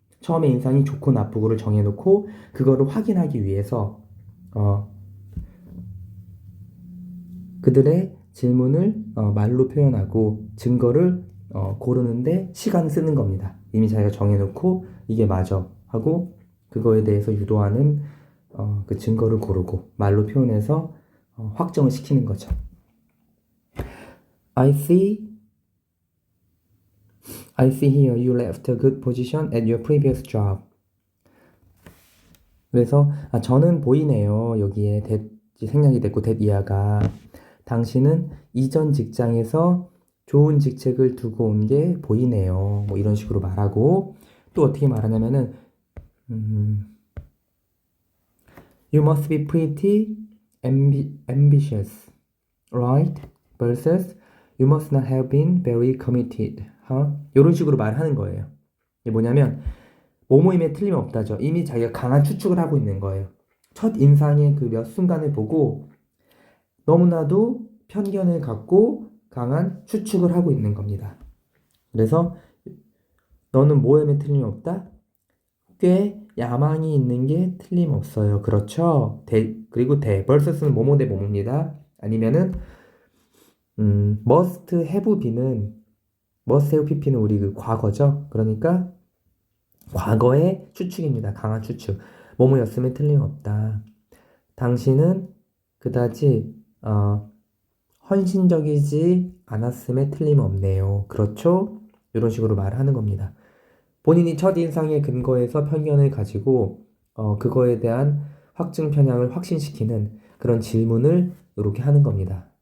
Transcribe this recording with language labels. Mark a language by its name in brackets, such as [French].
[Korean] 처음에 인상이 좋고 나쁘고를 정해놓고 그거를 확인하기 위해서 그들의 질문을 말로 표현하고 증거를 고르는데 시간을 쓰는 겁니다. 이미 자기가 정해놓고 이게 맞아 하고 그거에 대해서 유도하는 그 증거를 고르고 말로 표현해서 확정을 시키는 거죠. [English] I see here you left a good position at your previous job. [Korean] 그래서 저는 보이네요. 여기에 생략이 됐고 이하가 당신은 이전 직장에서 좋은 직책을 두고 온 게 보이네요. 뭐 이런 식으로 말하고 또 어떻게 말하냐면은 [English] You must be pretty ambitious, right? versus You must not have been very committed. [Korean] 이런 식으로 말하는 거예요. 이게 뭐냐면 모모임에 틀림없다죠. 이미 자기가 강한 추측을 하고 있는 거예요. 첫 인상의 그 몇 순간을 보고 너무나도 편견을 갖고 강한 추측을 하고 있는 겁니다. 그래서 너는 모임에 틀림없다? 꽤 야망이 있는 게 틀림없어요. 그렇죠? 그리고 versus는 뭐뭐 대 뭐뭐입니다. 아니면은 must have be는 must have pp는 우리 그 과거죠. 그러니까 과거의 추측입니다. 강한 추측. 뭐뭐였으면 틀림없다. 당신은 그다지 헌신적이지 않았음에 틀림없네요. 그렇죠? 이런 식으로 말하는 겁니다. 본인이 첫인상에 근거해서 편견을 가지고 그거에 대한 확증 편향을 확신시키는 그런 질문을 이렇게 하는 겁니다.